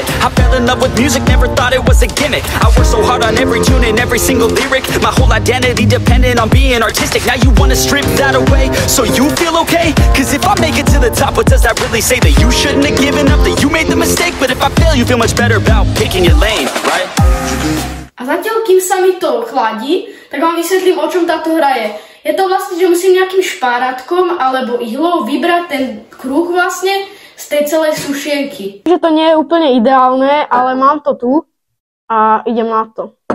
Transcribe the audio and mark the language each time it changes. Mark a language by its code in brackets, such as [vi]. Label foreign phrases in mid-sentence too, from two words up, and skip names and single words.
[en] I fell in love with music, never thought it was a gimmick. I worked so hard on every tune and every single lyric. My whole identity depended on being artistic. Now you wanna strip that away, so you feel okay? Cause if I make it to the top, what does that really say? That you shouldn't have given up, that you made the mistake? But if I fail, you feel much better about picking your lane, right? [sk] A zatiaľ, kým sa mi to chladí, tak vám vysvetlím, o čom táto hra je. Je to vlastne, že musím nejakým špárátkom alebo ihlou vybrať ten kruh vlastne z tej celej sušierky. Že to nie je úplne ideálne, ale mám to tu a idem na to.